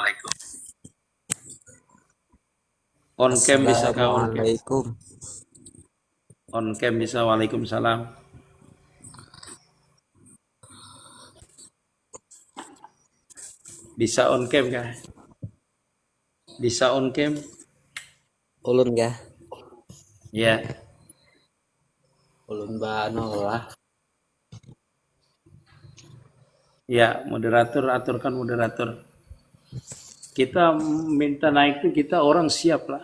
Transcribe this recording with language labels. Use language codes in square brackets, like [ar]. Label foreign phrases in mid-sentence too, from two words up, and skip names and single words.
[en] On cam [bjn] bisa kah? Assalamualaikum. [en] On cam [bjn] bisa. Waalaikumsalam. Bisa [en] on cam [bjn] kah? Bisa [en] on cam? [bjn] Ulun kah? Ya. Ulun bano lah. [ms] Ya, moderator aturkan moderator. Kita minta naik tuh kita orang siap lah.